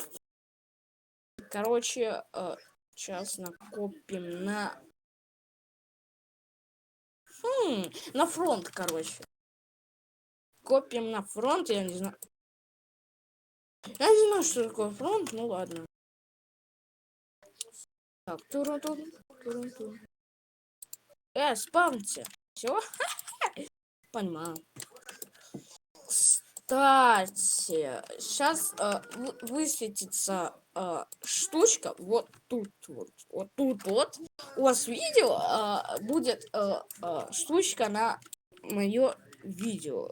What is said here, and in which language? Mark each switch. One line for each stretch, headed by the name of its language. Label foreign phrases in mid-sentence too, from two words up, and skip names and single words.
Russian: Короче, сейчас накопим на... на фронт, короче. Копим на фронт, я не знаю. Я не знаю, что такое фронт, ну ладно. Так, туру-тун, туру-тун. Спамьте. Все? Понимаю. Кстати, сейчас высветится штучка вот тут вот. У вас видео будет штучка на мое видео.